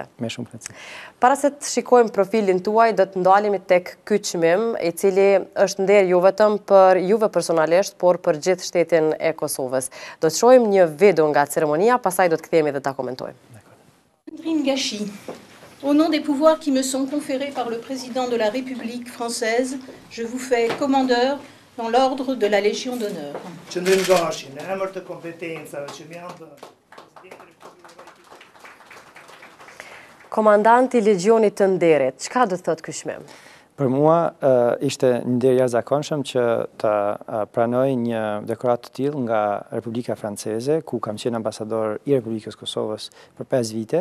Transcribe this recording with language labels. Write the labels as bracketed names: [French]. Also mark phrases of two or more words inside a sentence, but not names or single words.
[Albanian] Me shumë kënaqësi. Para se të shikojmë profilin tuaj, do të ndalemi tek ky çmim, i cili është nder jo vetëm për juve personalisht, por për gjithë shtetin e Kosovës. Do të shohim një video nga ceremonia, pastaj do të kthehemi dhe ta komentojmë. Qëndrim Gashi. [French] Au nom des pouvoirs qui me sont conférés par le président de la République française, je vous fais commandeur dans l'ordre de la Légion d'honneur. [Albanian] Qëndrim Gashi, në emër të kompetencave që më janë dhënë. Komandant i Legjionit të Nderit, çka do të thotë ky çmim? Për mua ishte një nder jashtëzakonshëm që të pranoj një dekorat të tillë nga Republika Franceze, ku kam qenë ambasador i Republikës Kosovës për 5 vite.